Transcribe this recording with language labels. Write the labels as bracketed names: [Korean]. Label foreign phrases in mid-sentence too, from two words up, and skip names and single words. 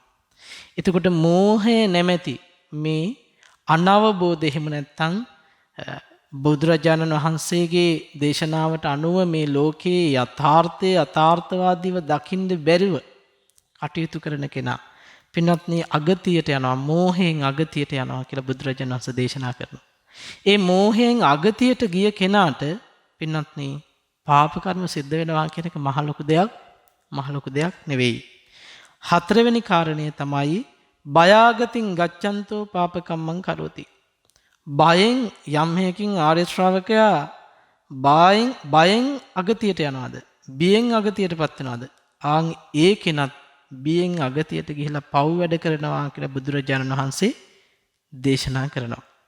[Sinhala] එතකොට මෝහය නැමැති මේ අනවබෝධය එහෙම නැත්නම් බුදුරජාණන් වහන්සේගේ දේශනාවට අනුව මේ ලෝකයේ යථාර්ථය යථාර්ථවාදීව දකින්න බැරිව කටයුතු කරන කෙනා පින්වත්නි අගතියට යනවා මෝහයෙන් අගතියට යනවා කියලා බුදුරජාණන් වහන්සේ දේශනා කරනවා. ඒ මෝහයෙන් අගතියට ගිය කෙනාට පින්වත්නි පාප කර්ම සිද්ධ වෙනවා කියන එක මහ ලොකු දෙයක් නෙවෙයි. හතරවෙනි කාරණය තමයි [Pali] බයාගතින් ගච්ඡන්තෝ පාපකම්මං කරෝති. [Sinhala] බයෙන් යම් හේකින් ආර්ය ශ්‍රාවකයා බයෙන් අගතියට යනවාද? බියෙන් අගතියටපත් වෙනවාද? ආන් ඒ කෙනත් බියෙන් අගතියට ගිහිලා පව් වැඩ කරනවා කියලා බුදුරජාණන් වහන්සේ දේශනා කරනවා.